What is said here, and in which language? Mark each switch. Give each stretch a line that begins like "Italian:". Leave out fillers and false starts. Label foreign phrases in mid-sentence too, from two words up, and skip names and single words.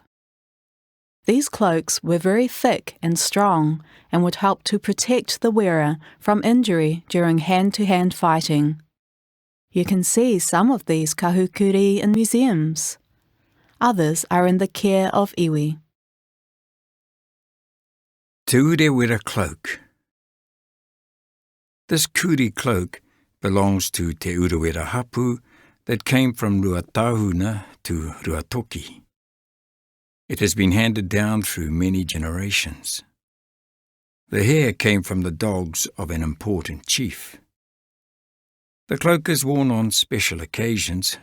English: These cloaks were very thick and strong and would help to protect the wearer from injury during hand-to-hand fighting. You can see some of these kahukuri in museums. Others are in the care of iwi. Te urewera cloak. This kuri cloak belongs to Te urewera hapu that came from Ruatahuna to Ruatoki. It has been handed down through many generations. The hair came from the dogs of an important chief. The cloak is worn on special occasions.